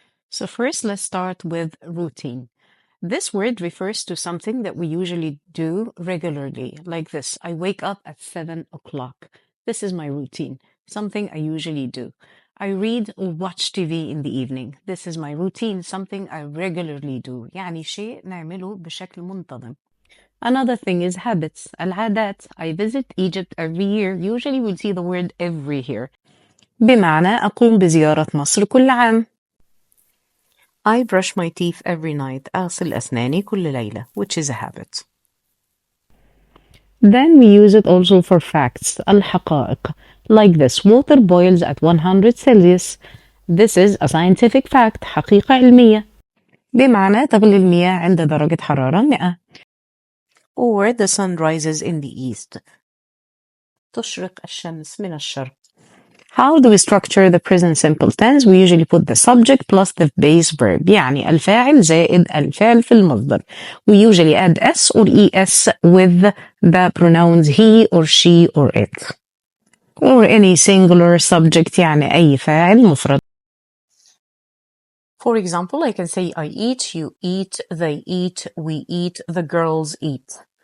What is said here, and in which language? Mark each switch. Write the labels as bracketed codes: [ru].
[en] So first, let's start with routine. This word refers to something that we usually do regularly, like this. I wake up at 7 o'clock. This is my routine, something I usually do. I read or watch TV in the evening. This is my routine, something I regularly do. [ar] يعني شيء نعمله بشكل منتظم. [en] Another thing is habits, العادات. I visit Egypt every year. Usually we'll see the word every here. [ar] بمعنى أقوم بزيارة مصر كل عام. [en] I brush my teeth every night. [ar] أغسل أسناني كل ليلة, [en] which is a habit. Then we use it also for facts, الحقائق. Like this, water boils at 100 Celsius. This is a scientific fact, [ar] حقيقة علمية. بمعنى تغلي المياه عند درجة حرارة 100. [en] Or the sun rises in the east. [ar] تشرق الشمس من الشرق. [en] How do we structure the present simple tense? We usually put the subject plus the base verb. [ar] يعني الفاعل زائد الفعل في المصدر. [en] We usually add s or es with the pronouns he or she or it. Or any singular subject [ar] يعني أي فاعل مفرد. [en] For example, I can say I eat, you eat, they eat, we eat, the girls eat.